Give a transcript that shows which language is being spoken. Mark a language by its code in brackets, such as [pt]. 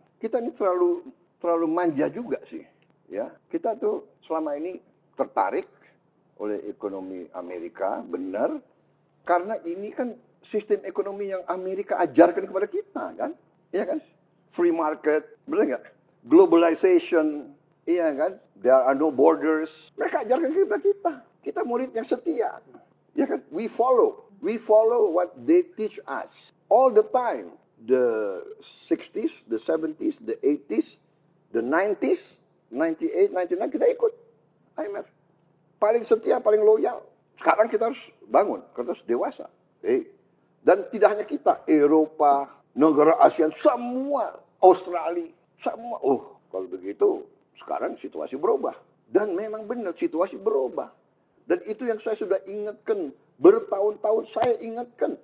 [id] Kita ini terlalu manja juga sih. Ya, kita tuh selama ini tertarik oleh ekonomi Amerika, benar. Karena ini kan sistem ekonomi yang Amerika ajarkan kepada kita, kan? Iya kan? [en] Free market, [id] benar nggak? Globalization, iya kan? [en] There are no borders. [id] Mereka ajarkan kepada kita. Kita murid yang setia. Ya kan? [en] We follow what they teach us all the time. The 60s, the 70s, the 80s, the 90s, 98, 99 [id] kita ikut [en] IMF. [id] Paling setia, paling loyal. Sekarang kita harus bangun, kita harus dewasa. Dan tidak hanya kita, Eropa, negara ASEAN, semua, Australia, semua. Kalau begitu, sekarang situasi berubah. Dan memang benar, situasi berubah. Dan itu yang saya sudah ingatkan, bertahun-tahun saya ingatkan.